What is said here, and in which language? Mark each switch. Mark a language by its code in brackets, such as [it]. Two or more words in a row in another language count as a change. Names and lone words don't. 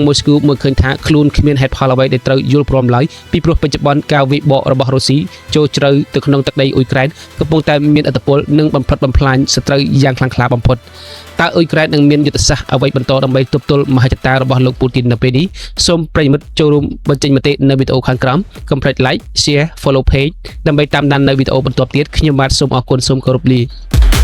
[km] ម៉ូស្គូមើលឃើញថាខ្លួនគ្មានហេតុផលអ្វីដែលត្រូវយល់ព្រមឡើយពីព្រោះបច្ចុប្បន្នការវាយបករបស់រុស្ស៊ីចូលជ្រៅទៅក្នុងទឹកដីអ៊ុយក្រែនកំពុងតែមានឥទ្ធិពលនិងបំផ្លិចបំផ្លាញសត្រូវយ៉ាងខ្លាំងក្លាបំផុតតើអ៊ុយក្រែននឹងមានយុទ្ធសាស្ត្រអ្វីបន្តដើម្បីទប់ទល់មហិច្ឆតារបស់លោកពូទីននៅពេលនេះសូមប្រិយមិត្តចូលរួមបញ្ចេញមតិនៅវីដេអូខាងក្រោមកុំភ្លេច [en] like share follow page [km] ដើម្បីតាមដាននៅវីដេអូបន្តទៀតខ្ញុំបាទសូមអរគុណសូមគោរពលា